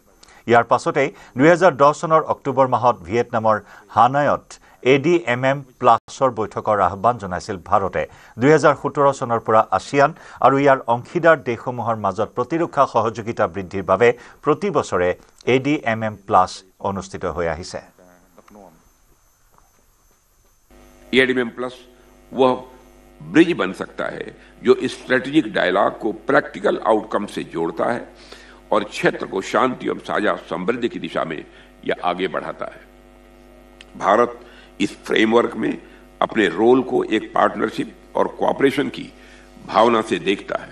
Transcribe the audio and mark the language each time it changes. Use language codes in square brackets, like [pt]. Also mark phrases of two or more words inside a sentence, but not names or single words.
[as] ইয়াৰ পাছতেই 2010 চনৰ অক্টোবৰ মাহত ভিয়েটনামৰ হানয়ত ADMM+ বৈঠকৰ আহ্বান জনাইছিল ভাৰতে। 2017 চনৰ পৰা আছিয়ান আৰু ইয়াৰ অংশীদাৰ দেশসমূহৰ মাজত প্ৰতিৰক্ষা সহযোগিতা বৃদ্ধিৰ বাবে প্ৰতি বছৰে ADMM+ অনুষ্ঠিত হৈ আহিছে। [hi] ADMM+ वह ब्रिज बन सकता है जो [en] strategic dialogue [hi] को [en] practical outcome [hi] से जोड़ता है और क्षेत्र को शांति और साझा समृद्धि की दिशा में यह आगे बढ़ाता है। भारत इस फ्रेमवर्क में अपने रोल को एक पार्टनरशिप और कोऑपरेशन की भावना से देखता है।